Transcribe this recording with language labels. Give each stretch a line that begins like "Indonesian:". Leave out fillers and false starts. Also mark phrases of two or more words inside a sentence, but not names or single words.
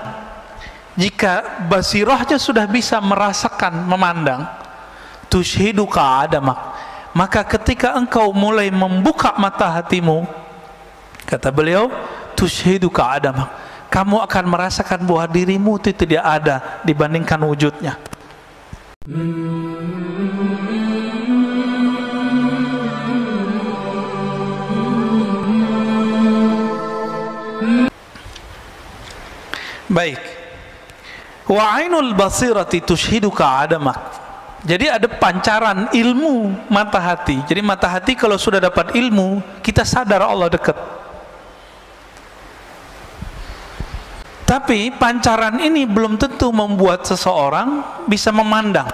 Indonesian: Jika basirahnya sudah bisa merasakan memandang,
Arabic: تشهدك عدمك,
Indonesian: maka ketika engkau mulai membuka mata hatimu, kata beliau,
Arabic: تشهدك عدمك,
Indonesian: kamu akan merasakan bahwa dirimu itu tidak ada dibandingkan wujudnya. Baik.
Arabic: وعين البصيرة تشهدك عدمك.
Indonesian: Jadi ada pancaran ilmu mata hati. Jadi mata hati kalau sudah dapat ilmu, kita sadar Allah dekat. Tapi pancaran ini belum tentu membuat seseorang bisa memandang.